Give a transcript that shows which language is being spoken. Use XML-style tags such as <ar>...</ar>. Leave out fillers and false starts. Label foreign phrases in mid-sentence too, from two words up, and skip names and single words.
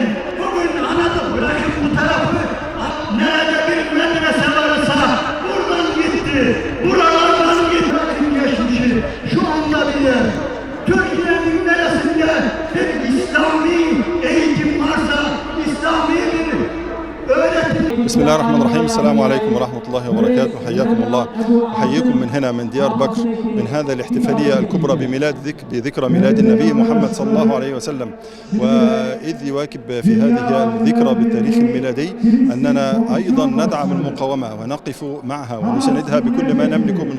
<tr>Bugün anladık bırakın bu tarafı. Nerede bir medrese varsa buradan gitti. Buralardan gitti. Bırakın geçmişi. Şu anda bile Türkiye'nin neresinde bir İslami eğitim varsa, İslami bir öğretim.</tr> <ar>بسم الله الرحمن الرحيم. السلام عليكم ورحمة الله وبركاته. حياكم الله. أحييكم من هنا من ديار بكر من هذا الاحتفالية الكبرى بذكرى ميلاد النبي محمد صلى الله عليه وسلم. وإذ يواكب في هذه الذكرى بالتاريخ الميلادي أننا أيضا ندعم المقاومة ونقف معها ونساندها بكل ما نملك من</ar>